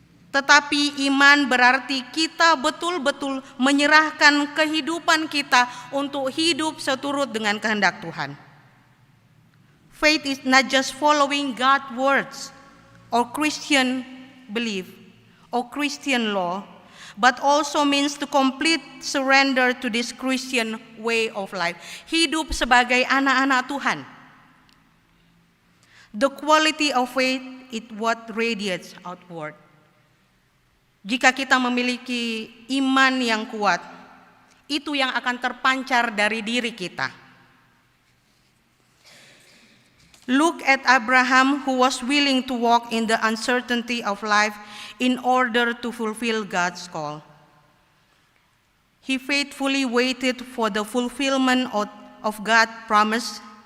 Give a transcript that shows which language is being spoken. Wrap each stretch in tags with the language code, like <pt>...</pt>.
<id>Tetapi iman berarti kita betul-betul menyerahkan kehidupan kita untuk hidup seturut dengan kehendak Tuhan.</id> <en>Faith is not just following God's words or Christian belief or Christian law, but also means to complete surrender to this Christian way of life.</en> <id>Hidup sebagai anak-anak Tuhan.</id> <en>The quality of faith is what radiates outward.</en> <id>Jika kita memiliki iman yang kuat, itu yang akan terpancar dari diri kita.</id> <en>Look at Abraham, who was willing to walk in the uncertainty of life in order to fulfill God's call. He faithfully waited for the fulfillment of God's promise.</en>